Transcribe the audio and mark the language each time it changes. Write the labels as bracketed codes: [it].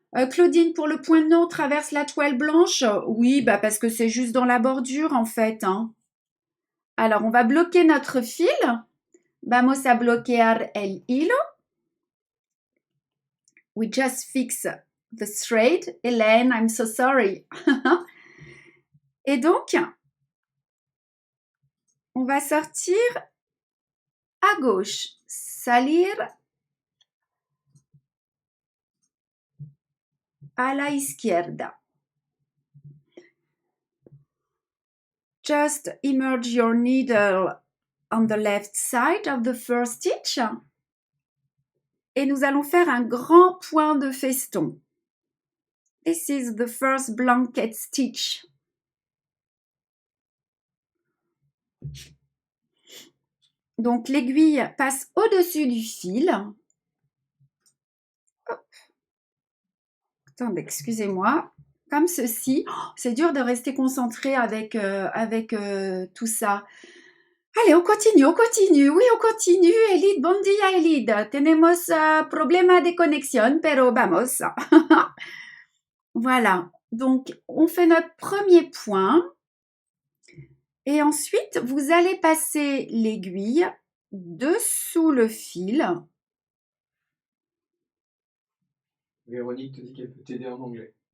[fr] Claudine, pour le point non, traverse la toile blanche. Oui, parce que c'est juste dans la bordure en fait. Hein. Alors, on va bloquer notre fil. [es] Vamos a bloquear el hilo. [en] We just fix the thread. Hélène, I'm so sorry. [fr] Et donc, on va sortir à gauche. [es] Salir a la izquierda. [en] Just immerse your needle on the left side of the first stitch. [fr] Et nous allons faire un grand point de feston. [en] This is the first blanket stitch. [fr] Donc l'aiguille passe au-dessus du fil. Hop. Attendez, excusez-moi. Comme ceci. Oh, c'est dur de rester concentré avec tout ça. Allez, on continue. Oui, on continue. Elid, [ca] bon dia, [fr] Elid. [es] Tenemos problema de conexión, pero vamos. [fr] Voilà. Donc, on fait notre premier point. Et ensuite, vous allez passer l'aiguille dessous le fil. Véronique te dit qu'elle peut t'aider en anglais.